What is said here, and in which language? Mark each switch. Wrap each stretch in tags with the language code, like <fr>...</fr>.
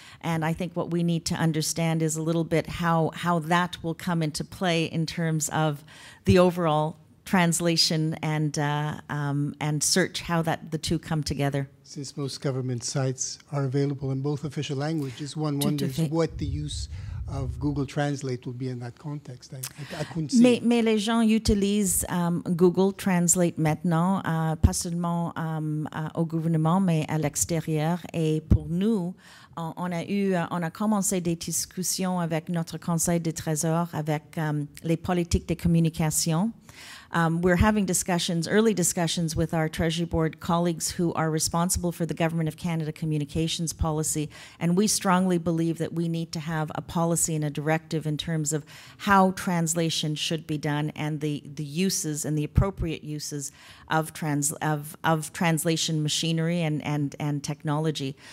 <en>And I think what we need to understand is a little bit how that will come into play in terms of the overall translation and search, how the two come together. Since most government sites are available in both official languages, one wonders what the use of Google Translate will be in that context. I couldn't see.</en> <fr>Mais les gens utilisent Google Translate maintenant, pas seulement au gouvernement, mais à l'extérieur. Et pour nous, on a commencé des discussions avec notre Conseil des Trésors, avec les politiques de communication.</fr> <en>We're having discussions, early discussions with our Treasury Board colleagues who are responsible for the Government of Canada communications policy, and we strongly believe that we need to have a policy and a directive in terms of how translation should be done and the uses and the appropriate uses of translation machinery and technology.</en>